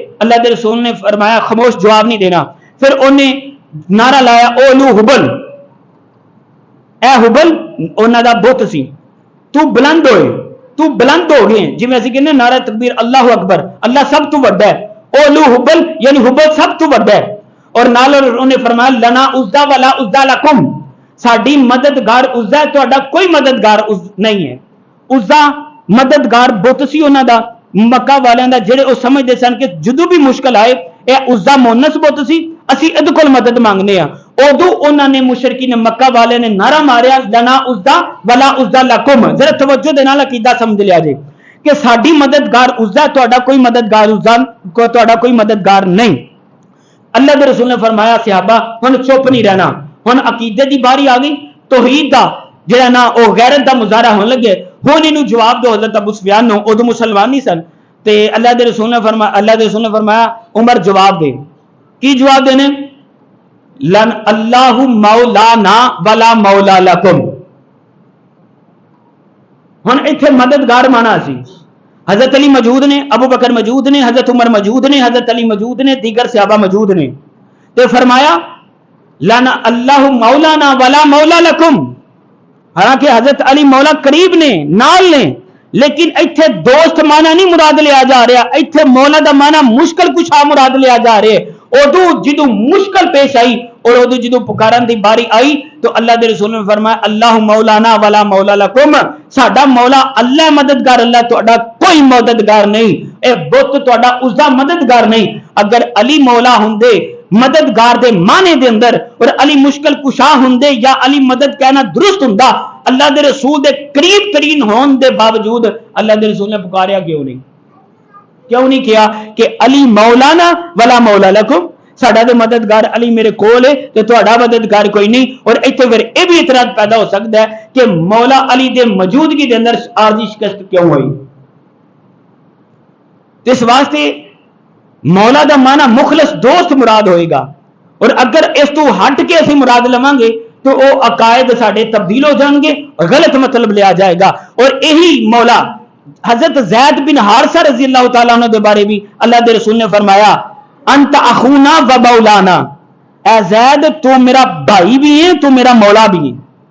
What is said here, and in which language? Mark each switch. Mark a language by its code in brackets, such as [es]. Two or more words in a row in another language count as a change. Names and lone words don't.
[pa] اللہ دے رسول نے فرمایا خاموش، جواب نہیں دینا۔ پھر انہیں نعرہ لایا [ar] اولو حبل، [pa] اے حبل انہاں دا بت سی، تو بلند ہوئے، تو بلند ہو گئے، جی میں اسی کہنے نعرہ تکبیر [ar] اللہ اکبر، [pa] اللہ سب تو بڑا ہے، [ar] اولو حبل [pa] یعنی حبل سب تو بڑا ہے۔ اور نال انہیں فرمایا [ar] لنا عزا ولا عزا لکم، [pa] ساڈی مددگار عزا ہے، تہاڈا کوئی مددگار نہیں ہے۔ عزا مددگار بت سی انہاں دا مکہ والیاں دا جڑے او سمجھدے سن کہ جدوں بھی مشکل آئے اے عزا مونس بت سی اسی ادھ کول مدد مانگنے ہاں ادو انہاں نے مشرکین مکہ والے نے نعرہ ماریا [ar] لنا عزا ولا عزا لکم [pa] ذرا توجہ دے نال عقیدہ سمجھ لیا جے کہ ساڈی مددگار عزا تہاڈا کوئی مددگار عزا تہاڈا کوئی مددگار نہیں اللہ دے رسول نے فرمایا صحابہ ہن چپ نہیں رہنا ہن عقیدے دی باری آ گئی توحید دا جڑا نا او غیرت دا مظاہرہ ہون لگے ہن اینو جواب دو حضرت ابو سفیان نو ادو مسلمان نہیں سن تے اللہ دے رسول نے فرمایا عمر جواب دے کی جواب دینے [ar] لن اللہ مولانا ولا مولا لکم [pa] ہن ایتھے مددگار مانا سی حضرت علی موجود نے ابو بکر موجود نے حضرت عمر موجود نے حضرت علی موجود نے دیگر صحابہ موجود نے تے فرمایا [ar] لن اللہ مولانا ولا مولا لکم [pa] حالانکہ حضرت علی مولا قریب نے نال نے لیکن ایتھے دوست مانا نہیں مراد لیا جا رہا ایتھے مولا دا مانا مشکل کشا مراد لیا جا رہے ادو جدو مشکل پیش آئی اور ادو جدو پکارن دی باری آئی تو اللہ دے رسول نے فرمایا [ar] اللہ مولانا ولا مولا لکم [pa] ساڈا مولا اللہ مددگار اللہ تہاڈا کوئی مددگار نہیں اے بت تہاڈا عزا مددگار نہیں اگر علی مولا ہوندے مددگار دے معنی دے اندر اور علی مشکل کشا ہوندے یا علی مدد کہنا درست ہوندا اللہ دے رسول دے قریب ترین ہون دے باوجود اللہ دے رسول نے پکاریا کیوں نہیں کیا کہ [ar] علی مولانا ولا مولا لکم [pa] ساڈا دے مددگار علی میرے کول ہے تے تہاڈا مددگار کوئی نہیں اور ایتھے پھر اے بھی اعتراض پیدا ہو سکتا ہے کہ مولا علی دے موجودگی دے اندر عارضی شکست کیوں ہوئی اس واسطے مولا دا معنی مخلص دوست مراد ہوئے گا اور اگر اس تو ہٹ کے اسی مراد لواں گے تو او عقائد ساڈے تبدیل ہو جان گے اور غلط مطلب لیا جائے گا اور یہی مولا حضرت زید بن حارثہ رضی اللہ تعالیٰ عنہ دے بارے بھی اللہ دے رسول نے فرمایا [ar] انت اخونا و مولانا [pa] اے زید تو میرا بھائی بھی ہے تو میرا مولا بھی ہے